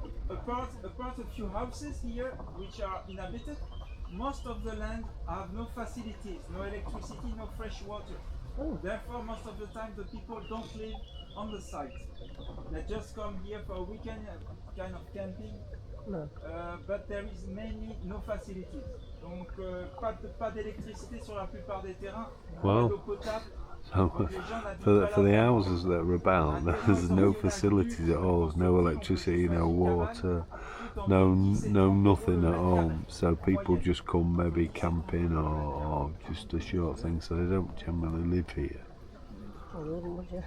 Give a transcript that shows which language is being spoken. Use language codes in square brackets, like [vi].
[en] apart a few houses here which are inhabited, most of the land have no facilities, no electricity, no fresh water. Therefore, most of the time the people don't live on the site. They just come here for a weekend, kind of camping. No. But there is mainly no facilities. [fr] Donc pas d'électricité sur la plupart des terrains, pas d'eau potable. [en] So [fr] Donc, les gens n'habitent [en] for [fr] pas [en] the [fr] là. [en] houses that are about, there's no facilities at all. There's no electricity, no water, no nothing at all. So people just come maybe camping or just a short thing. So they don't generally live here. Oh, you wouldn't, would you?